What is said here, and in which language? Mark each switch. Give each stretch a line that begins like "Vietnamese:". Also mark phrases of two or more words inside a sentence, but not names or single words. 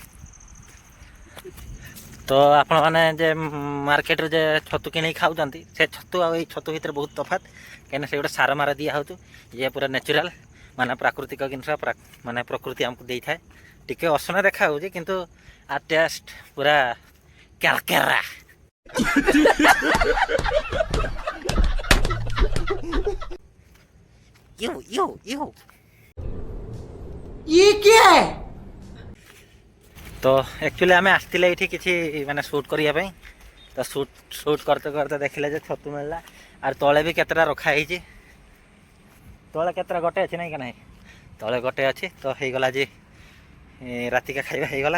Odia: ତ ଆପଣମାନେ ଯେ ମାର୍କେଟରେ ଯେ ଛତୁ କିଣିକି ଖାଉଛନ୍ତି, ସେ ଛତୁ ଆଉ ଏଇ ଛତୁ ଭିତରେ ବହୁତ ତଫାତ୍। କାହିଁକିନା ସେଗୁଡ଼ା ସାର ମାର ଦିଆହେଉଛି, ଇଏ ପୁରା ନ୍ୟାଚୁରାଲ୍, ମାନେ ପ୍ରାକୃତିକ ଜିନିଷ, ମାନେ ପ୍ରକୃତି ଆମକୁ ଦେଇଥାଏ। ଟିକେ ଅସନା ଦେଖାହେଉଛି, କିନ୍ତୁ ଆ ଟେଷ୍ଟ ପୁରା କେରକେରା।
Hindi: ये क्या है?
Odia: ତ ଆକ୍ଚୁଆଲି ଆମେ ଆସିଥିଲେ ଏଇଠି କିଛି ମାନେ ସୁଟ୍ କରିବା ପାଇଁ। ତ ସୁଟ୍
Hindi: करते करते
Odia: ଦେଖିଲେ ଯେ ଛତୁ ମିଳିଲା। ଆଉ ତଳେ ବି କେତେଟା ରଖା ହେଇଛି। ତଳେ କେତେଟା ଗୋଟେ ଅଛି ନାଇଁ କି ନାହିଁ? ତଳେ ଗୋଟେ ଅଛି। ତ ହେଇଗଲା ଆଜି ରାତିକା ଖାଇବା ହେଇଗଲା।